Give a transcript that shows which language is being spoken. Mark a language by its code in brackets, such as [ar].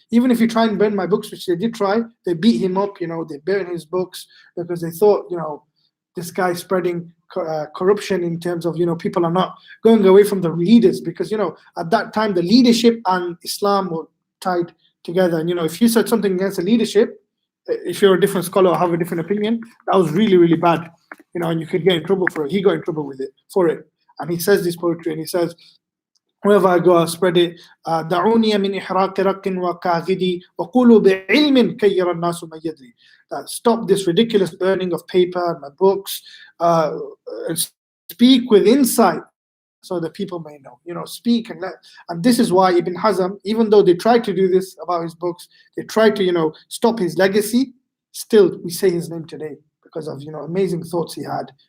[en] Even if you try and burn my books, which they did try, they beat him up, they burned his books because they thought, this guy spreading corruption in terms of, people are not going away from the leaders, because, at that time, the leadership and Islam were tied together. And if you said something against the leadership, if you're a different scholar or have a different opinion, that was really, really bad. And you could get in trouble for it. He got in trouble for it. And he says this poetry, and he says, wherever I go, I'll spread it. [ar] دعوني من إحراق رق وكاغدي وقولوا بعلم كي يرى الناس ما يدري. [en] Stop this ridiculous burning of paper and my books, and speak with insight, so that people may know. Speak and this is why Ibn Hazm, even though they tried to do this about his books, they tried to stop his legacy, still we say his name today because of amazing thoughts he had